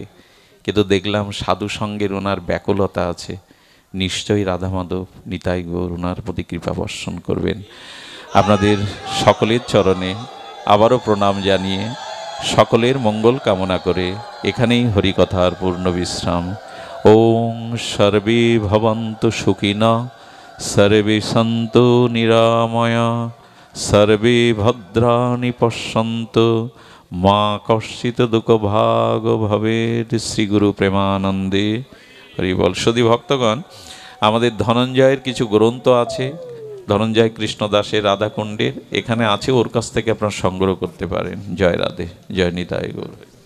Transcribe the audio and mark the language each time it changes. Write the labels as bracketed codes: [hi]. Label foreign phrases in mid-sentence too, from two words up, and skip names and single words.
[bn] কিন্তু দেখলাম সাধুসঙ্গের ওনার ব্যাকুলতা আছে। নিশ্চয়ই রাধা মাধব নিতাই গৌর ওনার প্রতি কৃপা বর্ষণ করবেন। আপনাদের সকলের চরণে আবারও প্রণাম জানিয়ে সকলের মঙ্গল কামনা করে এখানেই হরিকথার পূর্ণ বিশ্রাম। [sa] ওং সর্বে ভবন্তু সুখিনঃ, সর্বে সন্তু নিরাময়া, সর্বে ভদ্রাণি পশ্যন্তু, মা কশ্চিৎ দুঃখভাগ ভবেৎ। [bn] শ্রীগুরু প্রেমানন্দে হরি বল। সদী ভক্তগণ, আমাদের ধনঞ্জয়ের কিছু গ্রন্থ আছে, ধনঞ্জয় কৃষ্ণ দাসের রাধাকুণ্ডের, এখানে আছে, ওর কাছ থেকে আপনারা সংগ্রহ করতে পারেন। জয় রাধে, জয় নিতাই গৌর।